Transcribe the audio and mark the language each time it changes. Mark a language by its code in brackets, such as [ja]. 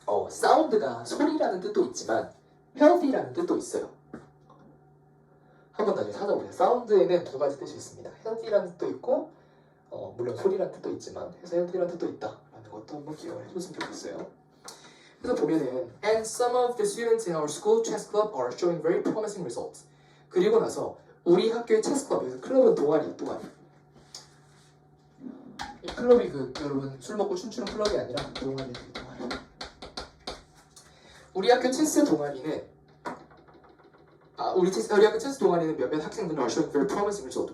[ko] 사운드가 소리라는 뜻도 있지만 healthy라는 뜻도 있어요. 한번 나중에 찾아보세요. 사운드에는 두 가지 뜻이 있습니다. healthy라는 뜻도 있고 물론 소리라는 뜻도 있지만 해서 healthy라는 뜻도 있다라는 것도 한번 기억을 해줬으면 좋겠어요. 그래서 보면은 [en] and some of the students in our school chess club are showing very promising results. [ko] 그리고 나서 우리 학교의 체스 클럽에서 클럽은 동아리. 이 클럽이 여러분 술 먹고 춤추는 클럽이 아니라 동아리. 우리 학교 체스 동아리는 우리 학교 체스 동아리는 몇몇 학생들은 [en] are showing very promising result.